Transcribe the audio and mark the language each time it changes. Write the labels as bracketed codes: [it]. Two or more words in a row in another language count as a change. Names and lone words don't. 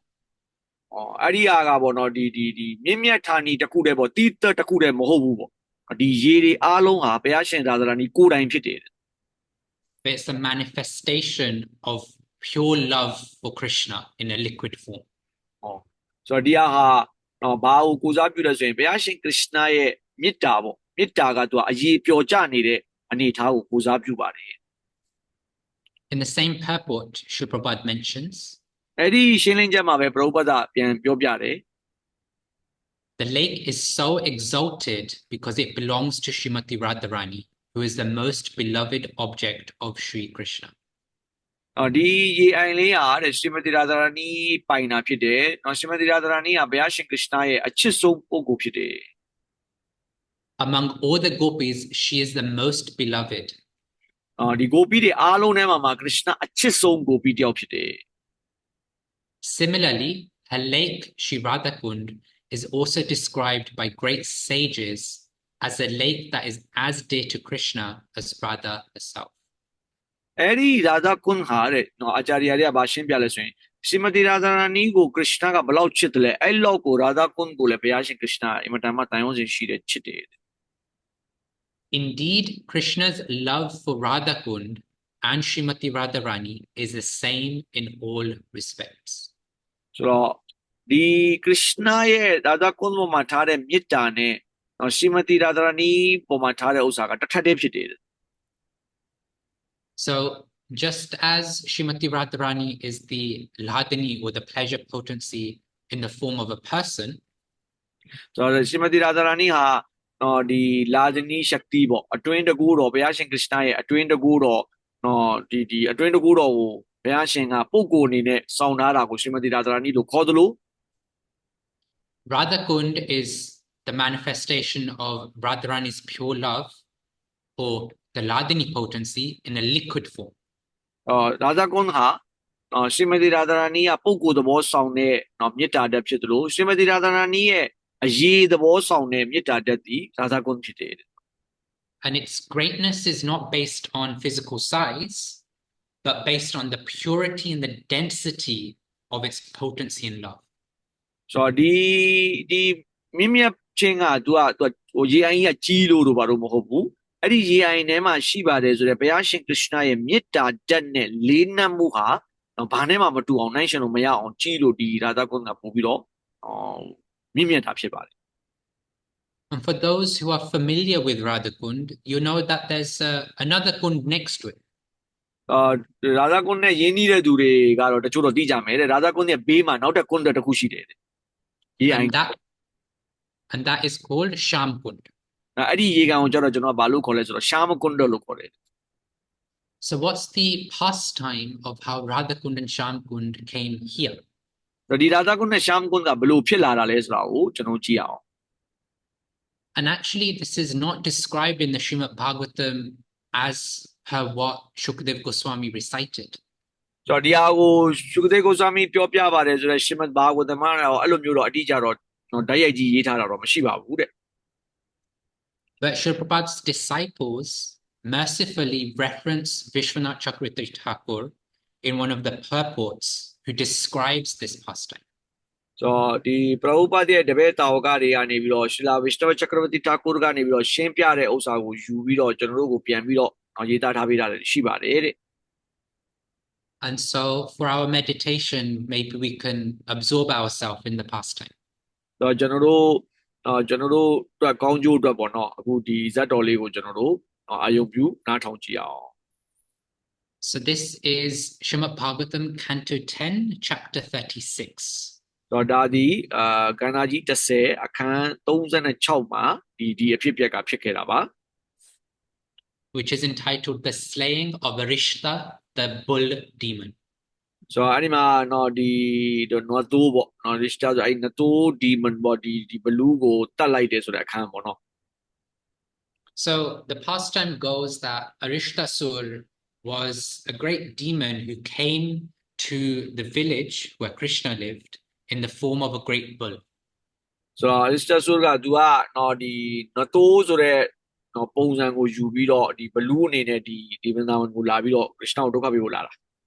[my] အဲ့ဒီဟာကပေါ့နော်ဒီမြင့်မြတ်ဌာနီတစ်ခုတည်းပေါ့တိတက်တစ်ခုတည်းမဟုတ်ဘူးပေါ့ဒီရေတွေအားလုံးဟာဘုရားရှင်သာသနာနီကိုယ်တိုင်ဖြစ်တယ် [en] But it's a manifestation of pure love for Krishna in a liquid form. [my] ဆိုတော့ဒီဟာဘာကိုကိုစားပြုလဲဆိုရင်ဘုရားရှင်ကရစ်နာရဲ့မေတ္တာပေါ့မေတ္တာကသူကအရေးပျော်ကျနေတဲ့အနေအထားကိုကိုစားပြုပါတယ် [en] In the same purport, Srila Prabhupada mentions [my] အဲ့ဒီရှင်းလင်းချက်မှာပဲပရောပတ်ကပြန်ပြောပြတယ် [en] the lake is so exalted because it belongs to Srimati Radharani, who is the most beloved object of Sri Krishna. [my] ဒီရေအိုင်လေးဟာတဲ့ရှီမတိရာဇာနီပိုင်တာဖြစ်တယ်။ရှီမတိရာဇာနီကဘုရားရှင်ကရစ်နာရဲ့အချစ်ဆုံးပုဂ္ဂိုလ်ဖြစ်တယ် [en] Among all the gopis, she is the most beloved. [my] ဒီဂိုပီတွေအားလုံးထဲမှာကရစ်နာအချစ်ဆုံးဂိုပီတယောက်ဖြစ်တယ် [en] Similarly, her lake, Shri Radha Kund, is also described by great sages as a lake that is as dear to Krishna as Radha herself. [my] အဲ့ဒီရာဇကွန်းဟာတဲ့အာချာရီယာတွေကဗာရှင်းပြလဲဆိုရင်ရှီမတိရာဇာနီကိုကရစ်နာကဘလောက်ချစ်တယ်လဲအဲ့လောက်ကိုရာဇကွန်းကိုလည်းဘုရားရှင်ကရစ်နာအင်မတန်မှတန်ရုံးစင်ရှိတဲ့ချစ်တယ် [en] Indeed, Krishna's love for Radha Kund and Srimati Radharani is the same in all respects. [my] ဆိုတော့ဒီကရစ်နာရဲ့ရာဇကွန်းပေါ်မှာထားတဲ့မေတ္တာနဲ့ရှီမတိရာဇာနီပေါ်မှာထားတဲ့ဥစ္စာကတစ်ထပ်တည်းဖြစ်တယ် [en] So, just as Srimati Radharani is the Ladini or the pleasure potency in the form of a person, [my] ဆိုတော့ရှီမတိရာဇာနီဟာဒီလာဇနီရှက်တီပေါ့အတွင်းတကူတော်ဘုရားရှင်ကရစ်နာရဲ့အတွင်းတကူတော်ဒီအတွင်းတကူတော်ကိုဘုရားရှင်ကပုဂ္ဂိုလ်အနေနဲ့စောင့်ထားတာကိုရှီမတိရာဇာနီလို့ခေါ်သလို [en] Radha Kund is the manifestation of Radharani's pure love or the Ladini potency in a liquid form. [my] ရာဇကွန်းဟာရှင်မတိရာဇာနီးကပုဂ္ဂိုလ်သဘောဆောင်တဲ့မေတ္တာဓာတ်ဖြစ်တယ်လို့ရှင်မတိရာဇာနီးရဲ့အရေးသဘောဆောင်တဲ့မေတ္တာဓာတ်သည်ရာဇကွန်းဖြစ်တယ် [en] And its greatness is not based on physical size, but based on the purity and the density of its potency and love. [my] ဆိုတော့ဒီမြင့်မြတ်ခြင်းကသူဟိုရေအိုင်ကြီးကကြီးလို့တော့ဘာလို့မဟုတ်ဘူးအဲ့ဒီရေအိုင်ထဲမှာရှိပါတယ်ဆိုတော့ဘုရားရှင်ခရစ်ယာန်ရဲ့မေတ္တာဓာတ်နဲ့လေးနက်မှုဟာဘာနဲ့မှမတူအောင်နိုင်ရှင်လို့မရအောင်ကြီးလို့ဒီရာဇကွန်းကပို့ပြီးတော့မြင့်မြတ်တာဖြစ်ပါတယ် [en] And for those who are familiar with Radha Kund, you know that there's another Kund next to it. [my] ရာဇကွန်းနဲ့ယင်းနှီးတဲ့သူတွေကတော့တချို့တော့သိကြမယ်တဲ့ရာဇကွန်းရဲ့ဘေးမှာနောက်ထပ်ကွန်းတစ်ခုရှိတယ်တဲ့ရေအိုင် [en] And that is called Sham Kund. [my] အဲ့ဒီရေကန်ကိုကျတော့ကျွန်တော်ဘာလို့ခေါ်လဲဆိုတော့ရှာမကွန်းတော့လို့ခေါ်တယ် [en] So what's the pastime of how Radha Kund and Sham Kund came here? [my] ဒီရာဇကွန်းနဲ့ရှာမကွန်းကဘလို့ဖြစ်လာတာလဲဆိုတာကိုကျွန်တော်ကြည့်အောင် [en] And actually, this is not described in the Srimad Bhagavatam as per what Shukdev Goswami recited. [my] ဆိုတော့ဒီဟာကိုရှုခဒေကိုစာမီပြောပြပါတယ်ဆိုတော့ရှင်မတ်ဘာဂဝတမကတော့အဲ့လိုမျိုးတော့အတိအကျတော့ဓာတ်ရိုက်ကြီးရေးထားတာတော့မရှိပါဘူးတဲ့ [en] But Srila Prabhupada's disciples mercifully reference Vishwanath Chakravarti Thakur in one of the purports who describes this pastime. [my] ဆိုတော့ဒီပရဟုပတ်ရဲ့တပည့်တာဝကတွေကနေပြီးတော့ရှီလာဝိရှနဝချကရဝတိတာကူကနေပြီးတော့ရှင်းပြတဲ့ဥစ္စာကိုယူပြီးတော့ကျွန်တော်တို့ကိုပြန်ပြီးတော့ရေးသားထားပေးတာလည်းရှိပါတယ်တဲ့ [en] And so for our meditation, maybe we can absorb ourselves in the pastime. [my] ဆိုတော့ကျွန်တော်တို့အတွက်ကောင်းကျိုးအတွက်ပေါ့နော်အခုဒီဇတ်တော်လေးကိုကျွန်တော်တို့အာယုံပြုနားထောင်ကြည့်အောင် [en] So this is Srimad Bhagavatam, Canto 10, Chapter 36. [my] ဆိုတော့ဒါဒီကန္နာကြီး30အခန်း36မှာဒီအဖြစ်အပျက်ကဖြစ်ခဲ့တာပါ [en] Which is entitled The Slaying of Arishta, the Bull Demon. [my] ဆိုတော့အဲ့ဒီမှာနော်ဒီနွားတိုးပေါ့နော် Rishta ဆိုအဲ့နွားတိုး demon ပေါ့ဒီဘလူးကိုတတ်လိုက်တယ်ဆိုတဲ့အခန်းပေါ့နော် [en] So the pastime goes that Arishtasur was a great demon who came to the village where Krishna lived in the form of a great bull. [my] ဆိုတော့ Rishta ကသူကနော်ဒီနွားတိုးဆိုတဲ့နော်ပုံစံကိုယူပြီးတော့ဒီဘလူးအနေနဲ့ဒီဗန္ဒဝန်ကိုလာပြီးတော့ Krishna ကိုဒုက္ခပေးဖို့လာတာ